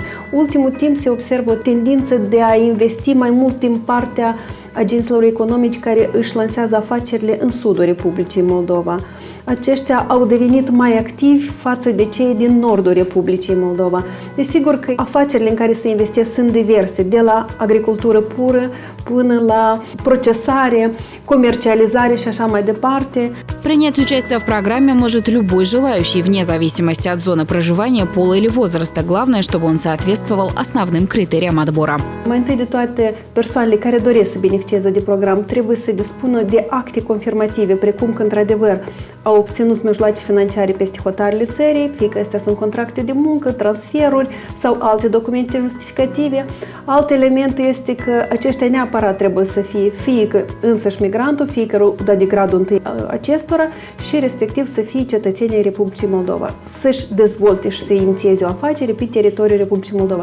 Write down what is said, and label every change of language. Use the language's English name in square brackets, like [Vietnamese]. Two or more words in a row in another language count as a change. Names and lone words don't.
[Romanian] Ultimul timp se observă o tendință de a investi mai mult din partea agenților economici care își lansează afacerile în sudul Republicii Moldova. Aceștia au devenit mai activi față de cei din nordul Republicii Moldova. Desigur că afacerile în care se investesc sunt diverse, de la agricultură pură până la procesare, comercializare și așa mai departe. [Russian] Принять участие в программе может любой желающий, вне зависимости от зоны проживания, пола или возраста. Главное, чтобы он соответствовал основным критериям отбора. [Romanian] Mai întâi de toate, persoanele care doresc să beneficieze de program trebuie să dispună de acte confirmative, precum că într-adevăr au obținut mijloace financiare peste hotarele țării, fie că astea sunt contracte de muncă, transferuri sau alte documente justificative. Alt element este că aceștia neapărat trebuie să fie că însăși migrantul, fie că de gradul întâi acestora și respectiv să fie cetățenii Republicii Moldova, să-și dezvolte și să inițieze o afacere pe teritoriul Republicii Moldova.